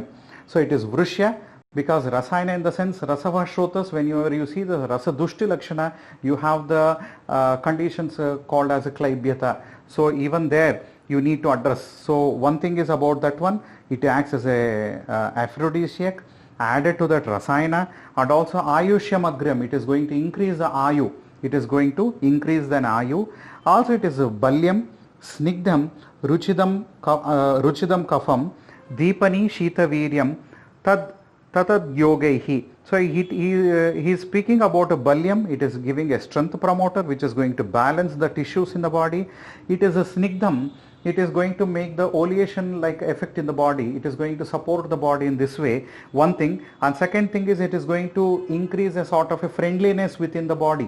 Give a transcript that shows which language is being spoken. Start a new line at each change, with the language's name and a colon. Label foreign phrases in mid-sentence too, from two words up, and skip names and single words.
English: So it is Vrushya, because Rasayana in the sense Rasavashrotas, when you see the
Sanskrit: Rasa Dushti Lakshana,
English: you have the conditions called as a Klaibyata. So even there you need to address. So one thing is about that one, it acts as a aphrodisiac. Added to that Rasayana, and also
Sanskrit: Ayushyam Agram,
English: it is going to increase the Ayu. It is going to increase the Ayu. Also it is
Sanskrit: Balyam, Snigdham, Ruchidam Kafam, Deepani Shita Viryam, Tatad Yogaihi.
English: So he is speaking about a Balyam. It is giving a strength promoter which is going to balance the tissues in the body. It is a Snigdham. It is going to make the oleation like effect in the body. It is going to support the body in this way, one thing. And second thing is it is going to increase a sort of a friendliness within the body.